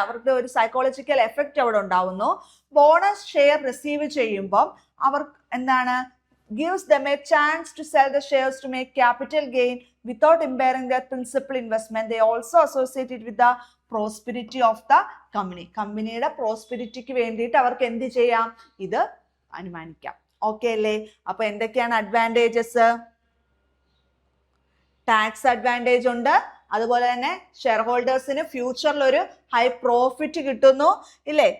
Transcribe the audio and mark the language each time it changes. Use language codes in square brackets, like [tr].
[ml] അവർക്ക് ഒരു psychological effect അവിടെ ഉണ്ടാവുന്നു. ബോണസ് ഷെയർ റിസീവ് ചെയ്യുമ്പം അവർ എന്താണ്? [en] gives them a chance to sell the shares to make capital gain without impairing their principal investment. They also associate it with the prosperity of the company. [ml] കമ്പനിയുടെ പ്രോസ്പെരിറ്റിക്ക് വേണ്ടിയിട്ട് അവർക്ക് എന്ത് ചെയ്യാം? ഇത് അനുമാനിക്കാം. ഓക്കെ അല്ലേ? അപ്പൊ എന്തൊക്കെയാണ് അഡ്വാൻറ്റേജസ്? ടാക്സ് അഡ്വാൻറ്റേജ് ഉണ്ട്. അതുപോലെ തന്നെ ഷെയർ ഹോൾഡേഴ്സിന് ഫ്യൂച്ചറിൽ ഒരു ഹൈ പ്രോഫിറ്റ് കിട്ടുന്നു ഇല്ലേ?